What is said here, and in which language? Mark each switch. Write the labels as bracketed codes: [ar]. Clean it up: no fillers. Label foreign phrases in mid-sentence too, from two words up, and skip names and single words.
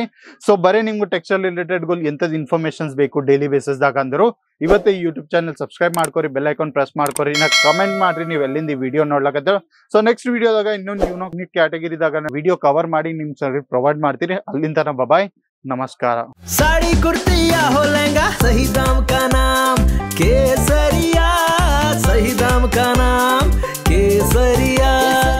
[kn] ಸೊ ಬರೀ ನಿಮ್ಗೆ [en] textile related [kn] ಎಂತದ್ ಇನ್ಫಾರ್ಮೇಶನ್ಸ್ ಬೇಕು [en] daily basis [kn] ದಾಗ ಅಂದ್ರು ಇವತ್ತೇ [en] YouTube channel subscribe [kn] ಮಾಡ್ಕೊರಿ, [en] bell icon press [kn] ಮಾಡ್ಕೊರಿ, ಇನ್ನ ಕಮೆಂಟ್ ಮಾಡ್ರಿ ನೀವು ಎಲ್ಲಿಂದ ಈ ವಿಡಿಯೋ ನೋಡ್ಲಕತ್ತ. [en] so next [kn] ವಿಡಿಯೋದಾಗ ಇನ್ನೊಂದು ನ್ಯೂ ಕ್ಯಾಟಗರಿದಾಗ [en] video cover [kn] ಮಾಡಿ ನಿಮ್ [en] service provide [kn] ಮಾಡ್ತೀರಿ. ಅಲ್ಲಿಂದ ಬಾಯ್, ನಮಸ್ಕಾರ. [hi] साड़ी कुर्ती या हो लहंगा सही दाम का नाम केसरिया, सही दाम का नाम केसरिया.